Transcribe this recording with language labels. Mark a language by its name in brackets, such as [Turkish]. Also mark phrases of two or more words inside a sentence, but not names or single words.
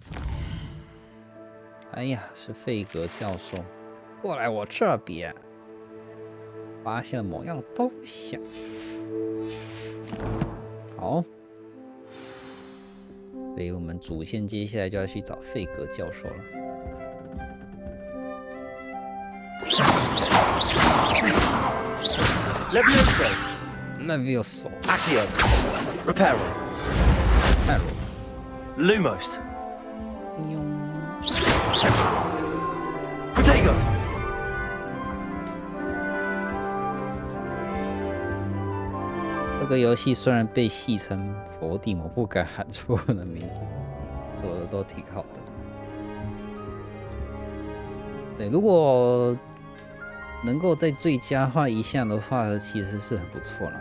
[Chinese] 哎呀，是费格教授，过来我这边，发现了某样东西。好，所以我们主线接下来就要去找费格教授了。 Levioso. Levioso. Accio. Reparo. Reparo. Lumos. Protego. 这个游戏虽然被戏称佛地魔，不敢喊出我的名字，做的都挺好的。对，如果 能够在最佳化一下的话，其实是很不错啦。